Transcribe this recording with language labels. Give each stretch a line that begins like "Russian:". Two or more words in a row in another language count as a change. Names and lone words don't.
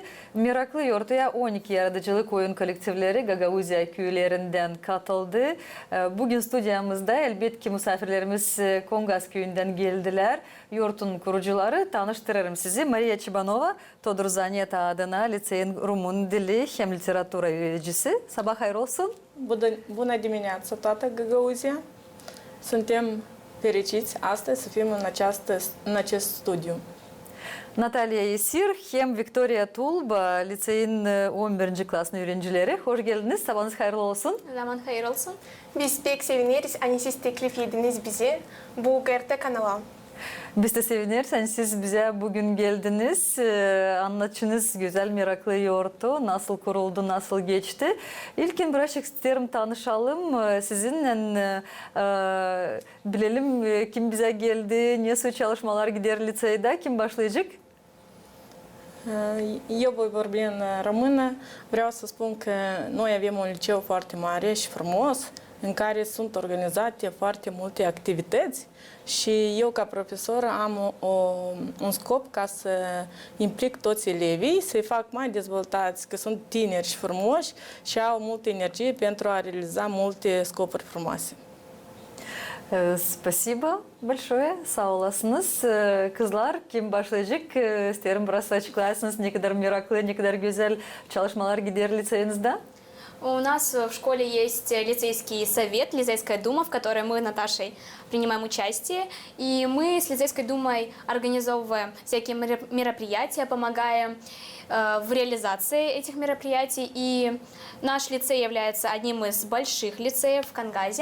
Gagauz: Meraklı yurtuya 12 yaratıcılık oyun kolektifleri Gagauzya köylerinden katıldı. Bugün stüdyamızda elbette misafirlerimiz Kongaz köyünden geldiler. Yurtun kurucuları, tanıştırırım sizi. Maria Çibanova, Todor Zanyet adına liseyin Rumun dili hem literatura öğreticisi. Sabah hayır olsun.
Romanian: Bună dimineața, toată Găgăuzia! Suntem fericiți astăzi să fim în acest studiu.
Gagauz: Natalya Yesir hem Victoria Tulba, liseyin 11. klasın öğrencileri. Hoş geldiniz. Sabahınız hayırlı olsun. Zaman hayırlı olsun. Biz pek seviniriz. Hani siz teklif ediniz bize bu GRT kanala. Biz de seviniriz. Yani siz bize bugün geldiniz. Anlatışınız güzel, meraklı yurtu. Nasıl kuruldu, nasıl geçti? İlkin birazcık isterim tanışalım. Sizinle bilelim kim bize geldi, nasıl çalışmalar gider liseyde, kim başlayacak?
Romanian: Eu voi vorbi în română. Vreau să spun că noi avem un liceu foarte mare și frumos, în care sunt organizate foarte multe activități și eu ca profesor am un scop ca să implic toți elevii, să-i fac mai dezvoltați, că sunt tineri și frumoși și au multă energie pentru a realiza multe scopuri frumoase.
Russian: Спасибо большое.
Gagauz: Sağ olasınız. Kızlar kim başlayacak? İsterim biraz açıklarsınız ne kadar meraklı, ne kadar güzel çalışmalar gider liseyinizde.
Russian: У нас в школе есть лицейский совет, лицейская дума, в которой мы с Наташей принимаем участие. И мы с лицейской думой организовываем всякие мероприятия, помогаем в реализации этих мероприятий. И наш лицей является одним из больших лицеев в Конгазе.